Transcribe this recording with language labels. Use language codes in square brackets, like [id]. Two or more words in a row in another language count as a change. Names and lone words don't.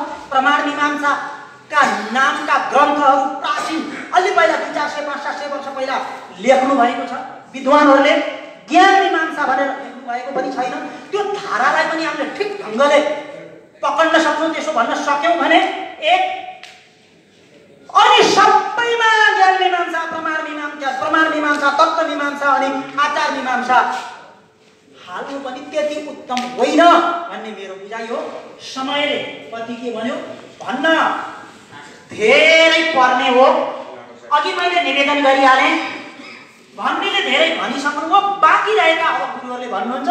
[ne] प्रमाण मीमांसाका नामका ग्रन्थहरू प्राचीन अलि पहिला 400-500 वर्ष पहिला लेख्नु भएको छ। विद्वानहरूले ज्ञान मीमांसा भनेर लेख्नु भएको पनि छैन। त्यो धारालाई पनि हामीले ठिक ढङ्गले पकड्न सक्छौँ। त्यसो भन्न सक्यौँ भने एक अनि सबैमा ज्ञान मीमांसा, प्रमाण मीमांसा, तत्त्व मीमांसा अनि आचार मीमांसा हाल्नु पनि त्यति उत्तम होइन भन्ने मेरो बुझाइ हो। समयले कति के भन्यो भन्न धेरै पर्ने हो। अघि मैले निवेदन गरिहालेँ, भन्नेले धेरै भनिसक्नुभयो, बाँकी रहेका अब गुरुहरूले भन्नुहुन्छ।